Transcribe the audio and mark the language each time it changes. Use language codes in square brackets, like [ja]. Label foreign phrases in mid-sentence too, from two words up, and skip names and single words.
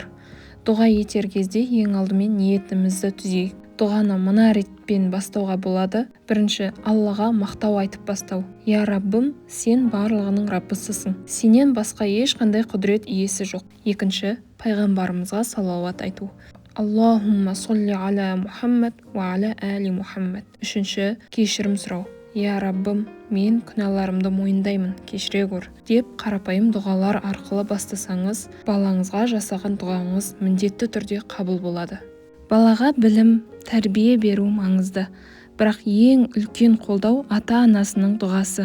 [kk] Дұға етер кезде ең алдымен ниетімізді түзейік. Дұғаны мына ретпен бастауға болады. Бірінші, Аллаға мақтау айтып бастау. Я Раббым, сен барлығының Раббысысың. Сенен басқа ешқандай құдірет иесі жоқ. Екінші, пайғамбарымызға салауат айту. [ar] اللهم صل على محمد وعلى آل محمد. [kk] Үшінші, кешірім сұрау. Я Раббым, мен күнәларымды мойындаймын, кешіре көр деп қарапайым дұғалар арқылы бастасаңыз, балаңызға жасаған дұғаңыз міндетті түрде қабыл болады. Балаға білім, тәрбие беру маңызды, бірақ ең үлкен қолдау ата-анасының дұғасы.